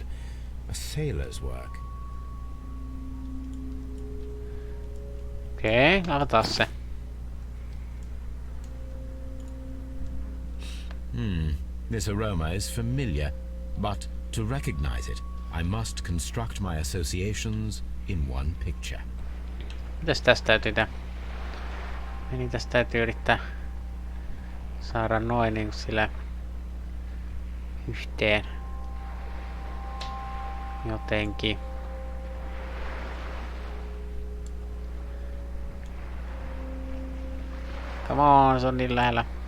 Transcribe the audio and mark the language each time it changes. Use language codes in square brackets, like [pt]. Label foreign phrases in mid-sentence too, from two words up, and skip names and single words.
[en] A sailor's work. [fi] Okei, avataan se. [en] This aroma is familiar, but to recognize it, I must construct my associations in one picture. [fi] Mitäs tästä täytyy tehdä? Eli tästä täytyy yrittää saada noin niin sillä yhteen. Jotenkin. [en] Come on, [fi] se on niin lähellä.